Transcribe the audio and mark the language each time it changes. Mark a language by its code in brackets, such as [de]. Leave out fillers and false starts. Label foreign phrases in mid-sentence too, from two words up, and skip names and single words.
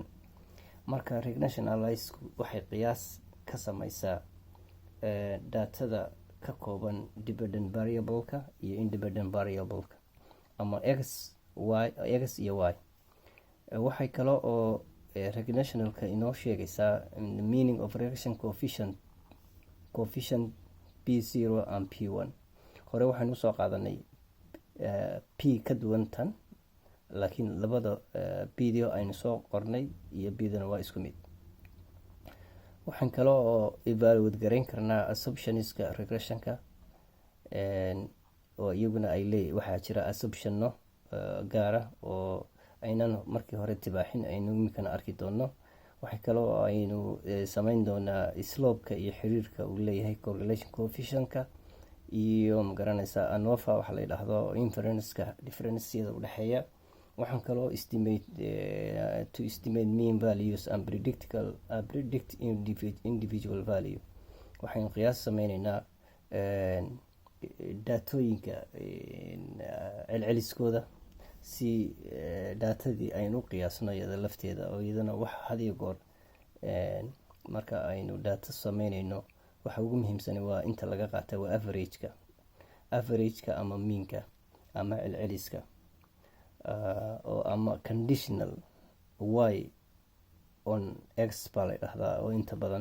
[so] marka regression analysis waxay qiyaas ka sameysaa datada ka kooban [en] dependent variable-ka [so] iyo [en] independent variable-ka [so] ama x iyo y. waxay kale oo regressionalka inoo sheegaysaa [en] the meaning of regression coefficient p0 and p1. [so] hore waxaynu usoo qaadanay p ka duwan tan, laakiin labada video aynu soo qornay iyo bidana waa isku mid. waxaan kale oo evaluate garayn karnaa assumptionska regressionka oo iyaguna ay leeyihin waxaa jira assumptionno gaara oo aynan markii hore tibaaxin aynu imikana arki doono. waxay kale oo aynu sameyn doonaa slope-ka iyo xiriirka uu leeyahay [en] correlation coefficient-ka [so] iyo magaranaysa ANOVA waxa la yidhaahdo inference-ka difference-yada u dhexeeya. waxaan kaloo [en] to estimate mean values and predict individual value. [so] waxaynu qiyaas sameyneynaa daatooyinka celceliskooda si daatadii aynu u qiyaasno iyada lafteeda oo iyadana wax had iyo goor marka aynu daato sameyneyno waxa ugu muhiimsan waa inta laga qaata waa average-ka ama mean-ka ama celceliska oo ama [en] conditional y on x [so] baa la yidhaahdaa oo inta badan.